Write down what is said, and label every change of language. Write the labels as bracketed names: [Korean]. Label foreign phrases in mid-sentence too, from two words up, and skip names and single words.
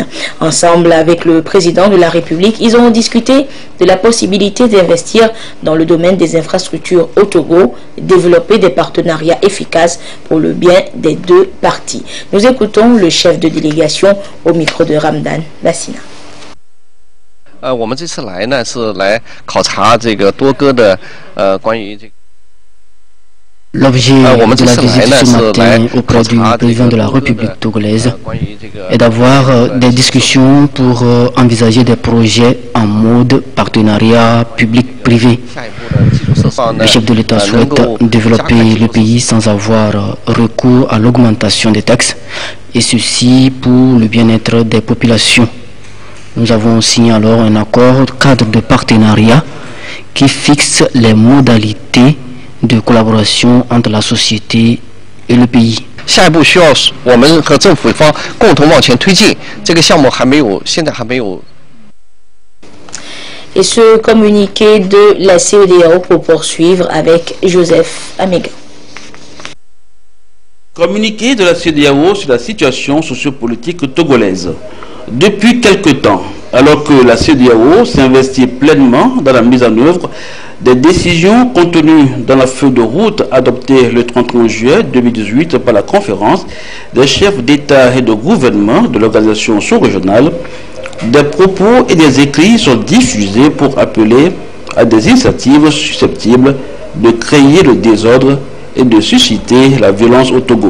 [French] Ensemble avec le président de la République, ils ont discuté de la possibilité d'investir dans le domaine des infrastructures au Togo, développer des partenariats efficaces pour le bien des deux parties. Nous écoutons le chef de délégation au micro de Ramdan Lassina. [Chinese] 我们这次来呢是来考察这个多个的关于这个 [French] L'objet de la visite ce matin auprès du président de la République togolaise est d'avoir des discussions pour envisager des projets en mode partenariat public-privé. Le chef de l'État souhaite développer le pays sans avoir recours à l'augmentation des taxes, et ceci pour le bien-être des populations. Nous avons signé alors un accord cadre de partenariat qui fixe les modalités de collaboration entre la société et le pays. [Chinese] 下一步需要我们和政府方共同往前推进，这个项目现在还没有。 [French] Et ce communiqué de la CEDEAO pour poursuivre avec Joseph Amega. Communiqué de la CEDEAO sur la situation sociopolitique togolaise. Depuis quelque temps, alors que la CEDEAO s'investit pleinement dans la mise en œuvre des décisions contenues dans la feuille de route adoptée le 31 juillet 2018 par la conférence des chefs d'État et de gouvernement de l'organisation sous-régionale, des propos et des écrits sont diffusés pour appeler à des initiatives susceptibles de créer le désordre et de susciter la violence au Togo.